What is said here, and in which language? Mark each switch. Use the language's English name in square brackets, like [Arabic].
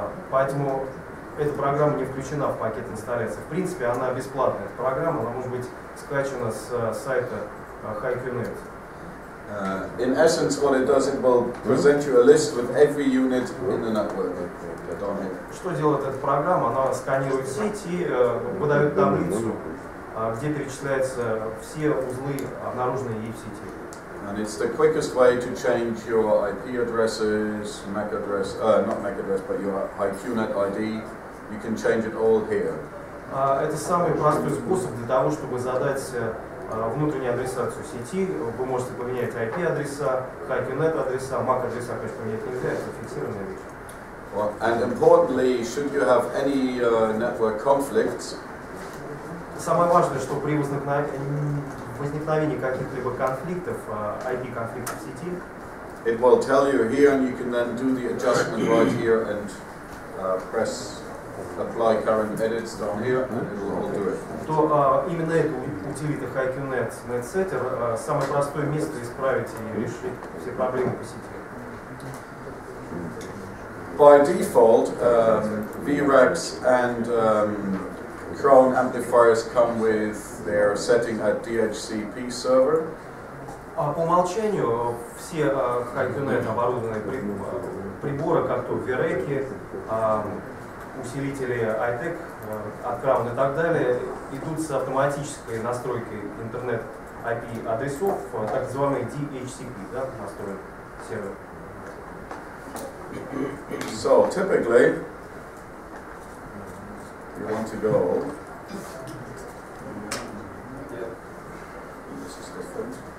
[Russian] Поэтому эта программа не включена в пакет инсталляции. В принципе, она бесплатная. Эта программа, она может быть скачана с сайта HiQNet. [English] In essence, what it does, it will present you a list with every unit in the network. [Russian] Что делает эта программа? Она сканирует сеть и выдает таблицу, где перечисляются все узлы, обнаруженные ей в сети. [English] And it's the quickest way to change your IP addresses, MAC address, not MAC address, but your HiQNet ID. You can change it all here. [Russian] Это самый простой способ для того, чтобы задать внутреннюю адресацию сети. Вы можете поменять IP-адреса, HiQNet адреса, MAC-адреса, конечно, поменять нельзя, это фиксированная вещь. [English] Well, and importantly, should you have any network conflicts, [Russian] самое важное, что при возникновении каких-либо конфликтов, IP-конфликтов в сети, [English] it will tell you here, and you can then do the adjustment right here and press apply current edits down here, and it will all do it. [Russian] То именно эту утилита HiQNet Net Setter самое простое место исправить и решить все проблемы по сети. [English] By default, VRAX and Crown amplifiers come with their setting at DHCP server. [Russian] По умолчанию все Hi-Q-Net оборудованные приборы, как то Вереки, усилители iTech, от Crown и так далее, идут с автоматической настройкой интернет IP адресов, так называемый DHCP, да, настроен сервер. [English] So typically, you want to go. This is different.